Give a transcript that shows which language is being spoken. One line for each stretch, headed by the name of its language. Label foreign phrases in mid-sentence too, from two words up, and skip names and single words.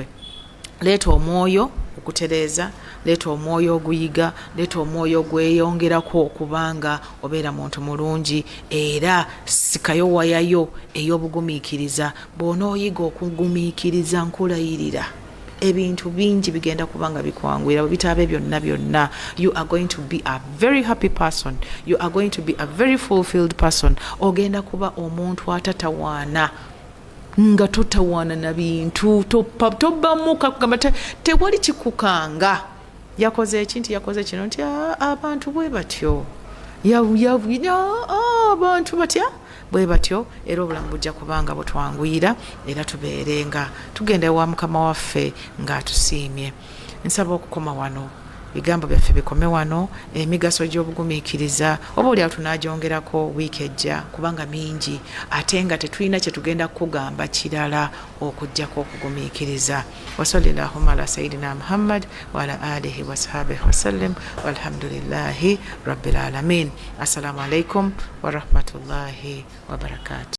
Ganda: Leeta omwoyo okutereeza, leeta omwoyo oguyiga, leeta omwoyo ogweyongerako okubanga obeera muntu mulungi era sikayo wayayo ey'obugumiikiriza. Bw'onooyiga okugumiikiriza nkulayirira ebintu bingi bigenda kubanga bikwangwira bitaabe byonna
English: you are going to be a very happy person, you are going to be a very fulfilled person.
Ganda: Ogenda kuba omuntu atatawaana nga totawaana na bintu tobbamuka kugamba tewali kikukanga yakoze ekintu yakoze kino nti abantu bwe batyo abantu batya bwe batyo era obulamu bujja kubanga butwanguyira era tubeerenga tugenda wa mukama waffe ng'atusiimye. Nsaba okukoma wano bigambo byaffe bikome wano. Emigaso gy'obugumiikiriza oba oli tunagyongerako wiiki ejja kubanga mingi ate nga tetulina kye tugenda kugamba kirala okujjako okugumiikiriza.
Arabic: وصلى الله على سيدنا محمد وعلى آله وصحبه وسلم والحمد لله رب العالمين. السلام عليكم ورحمة الله وبركاته.